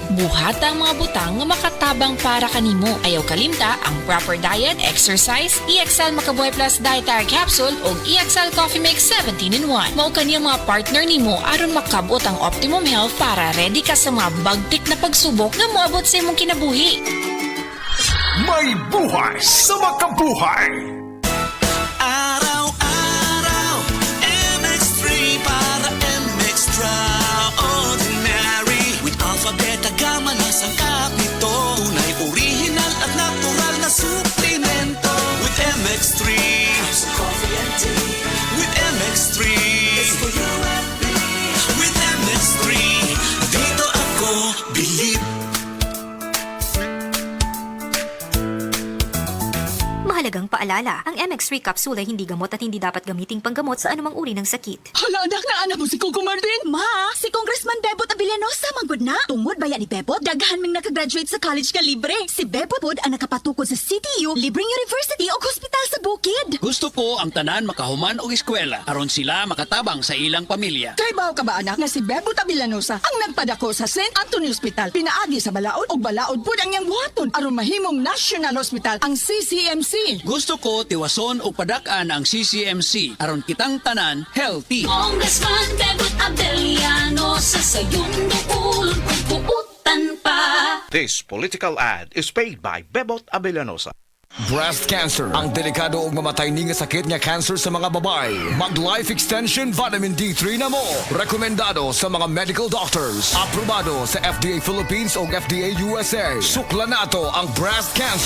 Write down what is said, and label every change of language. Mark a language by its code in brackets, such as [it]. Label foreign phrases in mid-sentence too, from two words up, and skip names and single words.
[ceb] Buhata ang mga butang nga makatabang para kanimo. Ayaw kalimta ang [en] proper diet, [ceb] exercise, EXL Makabuhay Plus Dietary Capsule o EXL Coffee Mix 17-in-1. Mao kaniyang mga partner nimo aron makabot ang [en] optimum health [ceb] para ready ka sa mga bagtik na pagsubok nga moabot sa imong kinabuhi. [tl] May buhay sa makabuhay. Araw-araw, MX3 para MX-Traordinary. With Alpha, Beta, Gamma na sangkap nito. Tunay, original at natural na suplemento. [en] With MX3, coffee and tea. With MX3, it's for you and me. [tl] With MX3, dito ako believe. Mahalagang paalala, ang MX3 capsule ay hindi gamot at hindi dapat gamiting panggamot sa anumang uri ng sakit. Hala, anak na anak mo si Coco Martin. [ceb] Ma, si Congressman Bebot Abilianosa manggod na. Tungod baya ni Bebot, daghan ming nakagraduate sa college ka libre. Si Bebot pod ang nakapatukod sa CTU, libreng university o hospital sa bukid. Gusto ko ang tanan makahuman og eskwela aron sila makatabang sa ilang pamilya. Kaybaw ka ba anak nga si Bebot Abilianosa ang nagpadako sa St. Anthony Hospital. Pinaagi sa balaod o balaod pod ang iyang buhaton aron mahimong National Hospital ang CCMC. Gusto ko tiwason o padak-an ang CCMC aron kitang tanan healthy. Congressman Bebot Abilianosa sa iyong dukulon kung puutan pa. [en] This political ad is paid by Bebot Abilianosa. [ceb] Breast cancer, ang delikado ug mamatay ni nga sakit nga cancer sa mga babae. Mag-life extension vitamin D3 na mo. Rekomendado sa mga medical doctors. Aprobado sa FDA Philippines o FDA USA. Sukla nato ang breast cancer.